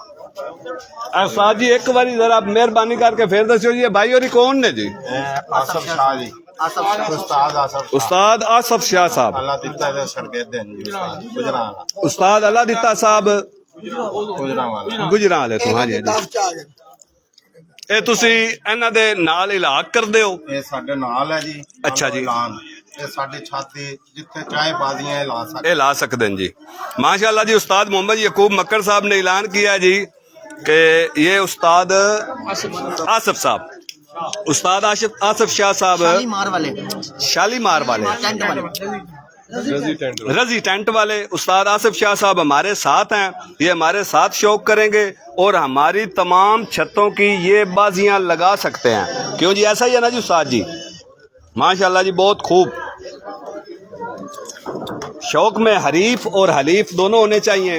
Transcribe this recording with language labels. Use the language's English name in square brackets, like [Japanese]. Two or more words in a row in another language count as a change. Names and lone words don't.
[Punjabi] استاد جی ایک باری ذرا مہربانی کر کے پھر دسو جی بھائی اور کون نے جی؟ آصف شاہ جی، استاد آصف شاہ صاحب، اللہ دیتا ہے شاگرد ہیں جی گجران، استاد اللہ دیتا صاحب گجراں والے تو۔ ہاں جی ਇਹ ਤੁਸੀਂ ਇਹਨਾਂ ਦੇ ਨਾਲ ਇਲਾਜ ਕਰਦੇ ਹੋ? ਇਹ ਸਾਡੇ ਨਾਲ ਹੈ ਜੀ। ਅੱਛਾ ਜੀ। ਇਹ ਸਾਡੇ ਛਾਤੀ ਜਿੱਥੇ ਚਾਹੇ ਬਾਜ਼ੀਆਂ ਲਾ ਸਕਦੇ, ਇਹ ਲਾ ਸਕਦੇ [Urdu] ہیں جی۔ ماشاءاللہ جی استاد محمد یعقوب مکڑ صاحب نے اعلان کیا ہے جی کہ یہ استاد آصف صاحب، استاد آصف شاہ صاحب شالیمار والے رجی ٹینٹ والے استاد آصف شاہ صاحب ہمارے ساتھ ہیں، یہ ہمارے ساتھ شوق کریں گے اور ہماری تمام چھتوں کی یہ بازیاں لگا سکتے ہیں۔ کیوں جی ایسا ہی ہے نا جی استاد جی؟ ماشاءاللہ جی بہت خوب۔ شوق میں حریف اور حلیف دونوں ہونے چاہیے۔